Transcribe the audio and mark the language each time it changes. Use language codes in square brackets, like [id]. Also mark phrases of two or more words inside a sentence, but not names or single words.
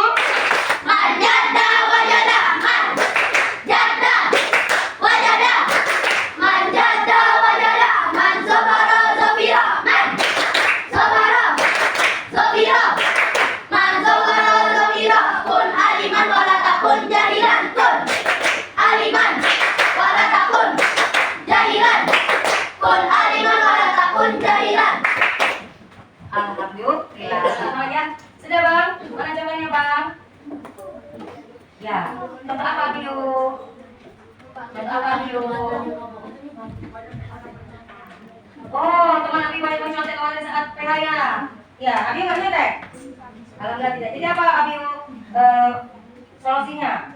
[ar] من جد وجد، من جد وجد، من جد وجد, manjada wajada, من صبر ظفر، من صبر ظفر، من صبر ظفر, man sobara zofira, كن عالما ولا تكن جاهلا، كن عالما ولا تكن جاهلا، كن عالما ولا تكن جاهلا. Alhamdulillah. [id] Selamat ya. Sudah Bang? Mana jawabannya Bang? Ya. Contoh apa Biu? Contoh apa Biu? Oh, teman Abi banyak mencontek kemarin saat PH ya? Ya, Abi nggak nyontek? Alhamdulillah tidak. Jadi apa Abi solusinya?